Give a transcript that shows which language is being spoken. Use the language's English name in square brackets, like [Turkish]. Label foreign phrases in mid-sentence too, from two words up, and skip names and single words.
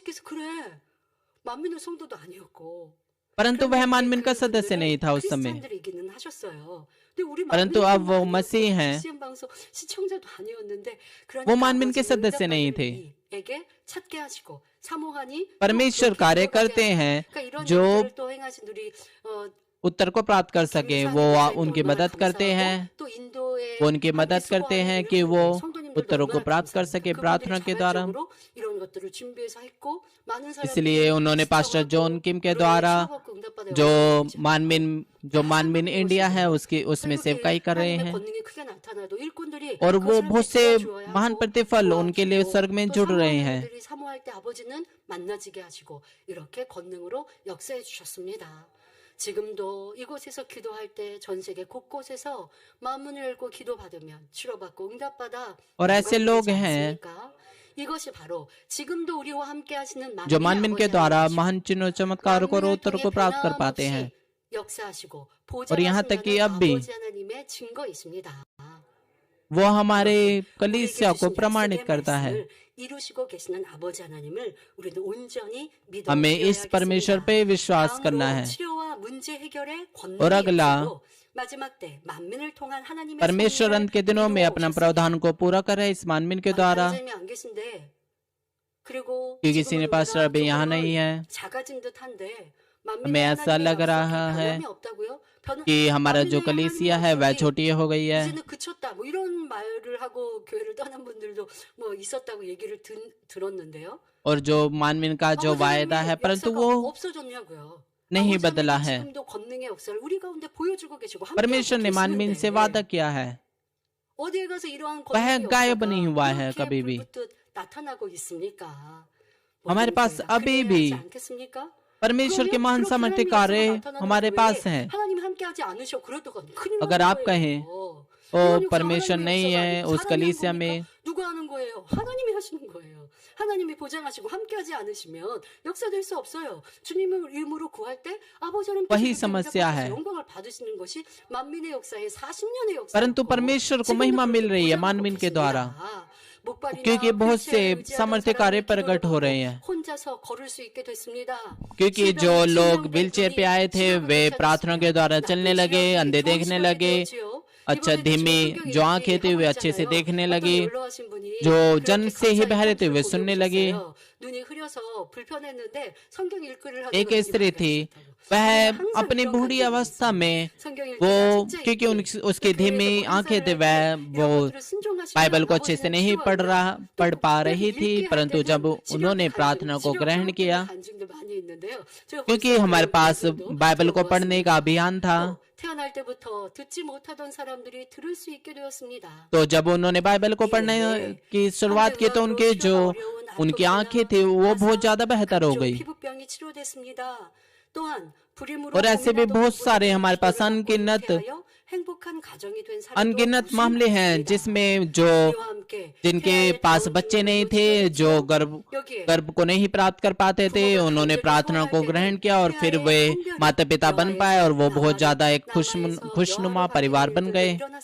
[Hindi] परंतु वह मानवीन का सदस्य नहीं था उस समय, परंतु अब वो मसीह हैं, वो मानवीन के सदस्य नहीं थे। परमेश्वर कार्य करते हैं जो उत्तर को प्राप्त कर सके, वो उनकी मदद करते हैं, वो उनकी मदद करते हैं कि वो उत्तरों को प्राप्त कर सके प्रार्थना के द्वारा। [Korean] 이런 것들을 준비해서 했고 많은 [Hindi] इसलिए [Korean] 사람들이 [Hindi] उन्होंने पास्टर जॉन किम के द्वारा जो मानमिन इंडिया है उसमें सेवकाई कर रहे हैं, [Korean] 권능이 크게 나타나도 일꾼들이 [Hindi] और वो [Korean] 그것을 [Hindi] बहुत से [Korean] 믿어줘야 [Hindi] महान [Korean] 하고 [Hindi] प्रतिफल उनके लिए [Korean] 도와주고 [Hindi] स्वर्ग में [Korean] 또 [Hindi] जुड़ रहे [Korean] 사모하는 [Hindi] हैं। [Korean] 분들이 사모할 때 아버지는 만나지게 하시고 이렇게 권능으로 역사해 주셨습니다. 지금도 이곳에서 기도할 때 전 세계 곳곳에서 마음문을 열고 기도받으면 치료받고 응답받아 [Hindi] और ऐसे [Korean] 영광이 [Hindi] लोग [Korean] 되지 [Hindi] हैं [Korean] 않습니까? 이것이 바로 지금도 우리와 함께 하시는 [Hindi] जो [Korean] 만민의 [Hindi] मानमिन के [Korean] 아버지 [Hindi] द्वारा [Korean] 하나님이시고 [Hindi] महान चिन्हों चमत्कारों को और [Korean] 만민을 [Hindi] उत्तरों [Korean] 통해 [Hindi] को प्राप्त कर पाते [Korean] 변함없이 [Hindi] हैं। [Korean] 역사하시고 [Hindi] और यहाँ तक कि [Korean] 보좌하신다는 [Hindi] अब भी [Korean] 아버지 하나님의 증거 있습니다. [Hindi] वो हमारे [Korean] 우리에게 [Hindi] कलीसिया को [Korean] 주신 [Hindi] प्रमाणित [Korean] 약속의 [Hindi] करता है। [Korean] 말씀을 이루시고 계시는 아버지 하나님을 우리는 온전히 믿어 [Hindi] हमें इस परमेश्वर [Korean] 드려야겠습니다. [Hindi] पे विश्वास करना [Korean] 다음으로 [Hindi] है। [Korean] 치료와 문제 해결의 권능이 [Hindi] और अगला, [Korean] 있어도 마지막 때 만민을 통한 하나님의 [Hindi] परमेश्वर [Korean] 섭리를 [Hindi] अंत के दिनों में अपना [Korean] 이루어 [Hindi] प्रावधान को पूरा करे इस मानमिन के द्वारा। [Korean] 선생님이 안 계신데 그리고 [Hindi] क्योंकि [English] senior pastor [Hindi] अभी यहाँ नहीं है, [Korean] 작아진 듯한데 [Hindi] हमें ऐसा लग रहा है कि हमारा जो कलीसिया है वह छोटी हो गई है। [Korean] 이제는 그쳤다 뭐 이런 말을 하고 교회를 떠난 분들도 뭐 있었다고 얘기를 들었는데요. [Hindi] और जो मानमिन का जो वायदा है परंतु वो [Korean] 없어졌냐고요. [Hindi] नहीं बदला है। [Korean] 지금도 권능의 역사를 우리 가운데 보여주고 계시고 [Hindi] परमेश्वर ने मानमिन से वादा किया है, [Korean] 어디에 가서 이러한 [Hindi] वह [Korean] 권능의 [Hindi] गायब [Korean] 역사가 [Hindi] नहीं हुआ है [Korean] 이렇게 [Hindi] कभी भी। [Korean] 불붙듯 나타나고 있습니까? [Hindi] हमारे पास [Korean] 모든 [Hindi] अभी [Korean] 교회가 [Hindi] भी [Korean] 그래야 하지 않겠습니까? [Hindi] परमेश्वर के [Korean] 그러면 [Hindi] महान [Korean] 그렇게 [Hindi] सामर्थ्य [Korean] 하나님의 [Hindi] कार्य [Korean] 역사가 나타나는 [Hindi] हमारे [Korean] 교회에 [Hindi] पास हैं। [Korean] 하나님이 함께하지 않으셔 그러다가 큰일 [Hindi] अगर [Korean] 나는 [Hindi] आप कहें [Korean] 거예요. [Hindi] ओ [Korean] 이런 역사 [Hindi] परमेश्वर [Korean] 하나님의 [Hindi] नहीं [Korean] 역사가 [Hindi] है [Korean] 아니고 [Hindi] उस [Korean] 사람이 한 [Hindi] कलीसिया [Korean] 겁니까? [Hindi] में, [Korean] 누가 하는 거예요? 하나님이 하시는 거예요. 하나님이 보장하시고 함께하지 않으시면 역사될 수 없어요. 주님을 이름으로 구할 때 아버지는 [Hindi] वही समस्या है। [Korean] 영광을 받으시는 것이 만민의 역사의 40년의 역사. [Hindi] परंतु परमेश्वर को महिमा मिल रही है मानमिन के द्वारा, क्योंकि बहुत से सामर्थ्य कार्य प्रकट हो रहे हैं। [Korean] 혼자서 걸을 수 있게 됐습니다. [Hindi] क्योंकि जो लोग व्हीलचेयर पे आए थे वे प्रार्थना के द्वारा चलने लगे, अंधे देखने लगे, अच्छा धीमी जो आंखें थी वे अच्छे से देखने लगी, जो जन्म से ही बहरे थे वे सुनने लगे। एक स्त्री थी, वह अपनी बूढ़ी अवस्था में वो क्योंकि उसकी धीमी आंखें थे वो बाइबल को अच्छे से नहीं पढ़ पा रही थी, परंतु जब उन्होंने प्रार्थना को ग्रहण किया, क्योंकि हमारे पास बाइबल को पढ़ने का अभियान था, [Korean] 태어날 때부터 듣지 못하던 사람들이 들을 수 있게 되었습니다. [Hindi] तो जब उन्होंने बाइबल को पढ़ने की शुरुआत की तो उनकी आंखें थी वो बहुत ज्यादा बेहतर हो गई। [Korean] 피부병이 치료됐습니다. 또한 [Hindi] और ऐसे भी बहुत सारे हमारे पास अनगिनत मामले हैं जिसमें जो जिनके पास बच्चे नहीं थे, जो गर्भ को नहीं प्राप्त कर पाते थे, उन्होंने प्रार्थना को ग्रहण किया और फिर वे माता पिता बन पाए और वो बहुत ज्यादा एक खुशनुमा परिवार बन गए।